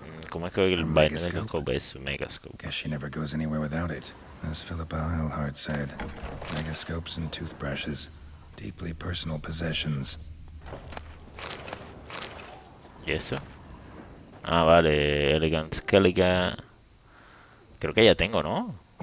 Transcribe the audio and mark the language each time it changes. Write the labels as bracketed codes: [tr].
[es] ¿Cómo es que el vaina del megascope es su megascope? [en] Guess she never goes anywhere without it. As Philippa Eilhart said, megascopes and toothbrushes, deeply personal possessions. [es] ¿Y eso? Ah, vale, Elegant Skellige. Creo que ya tengo, ¿no?